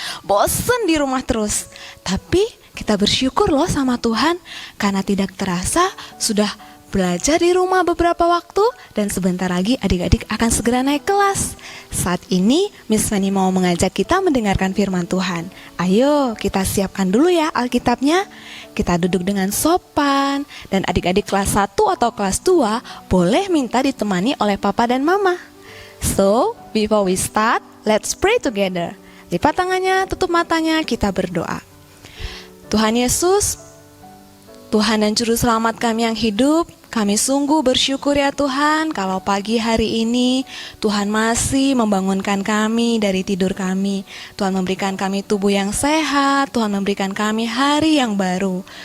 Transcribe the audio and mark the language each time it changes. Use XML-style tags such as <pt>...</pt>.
<id>Bosan di rumah terus. Tapi kita bersyukur loh sama Tuhan karena tidak terasa sudah belajar di rumah beberapa waktu dan sebentar lagi adik-adik akan segera naik kelas. Saat ini Miss Fanny mau mengajak kita mendengarkan firman Tuhan. Ayo kita siapkan dulu ya Alkitabnya. Kita duduk dengan sopan dan adik-adik kelas 1 atau kelas 2 boleh minta ditemani oleh papa dan mama.</id> <en>So, before we start, let's pray together.</en> <id>Lipat tangannya, tutup matanya, kita berdoa. Tuhan Yesus, Tuhan dan Juru Selamat kami yang hidup, kami sungguh bersyukur ya Tuhan kalau pagi hari ini Tuhan masih membangunkan kami dari tidur kami. Tuhan memberikan kami tubuh yang sehat, Tuhan memberikan kami hari yang baru.</id>